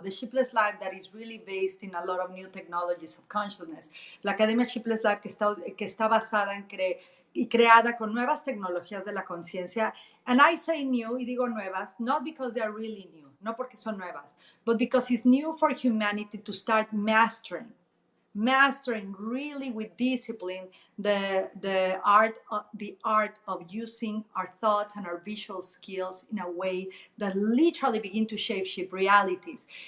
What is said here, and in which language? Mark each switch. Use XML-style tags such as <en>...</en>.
<en>The Sheepless Life that is really based in a lot of new technologies of consciousness.</en> <es>La Academia Sheepless Life que está basada y creada con nuevas tecnologías de la conciencia.</es> <en>And I say new,</en> <es>y digo nuevas,</es> <en>not because they are really new,</en> <es>no porque son nuevas,</es> <en>but because it's new for humanity to start mastering really with discipline the art of using our thoughts and our visual skills in a way that literally begin to shape realities.</en>